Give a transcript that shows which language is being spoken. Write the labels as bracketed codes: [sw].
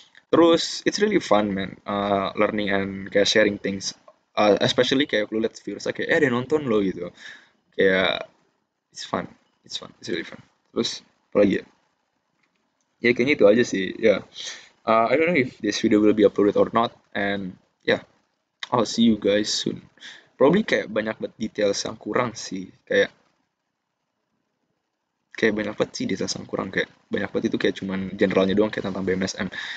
[en] Terus it's really fun man, learning and kayak sharing things, especially kayak lu liat viewers [id] kayak ada yang nonton lo gitu, [en] kayak it's fun, it's really fun. [id] Terus apa lagi ya, ya kayaknya itu aja sih ya. [en] I don't know if this video will be uploaded or not, and yeah, I'll see you guys soon. Probably [id] kayak banyak banget details yang kurang sih, kayak banyak banget sih details yang kurang, kayak banyak banget itu kayak cuman generalnya doang kayak tentang BMSM.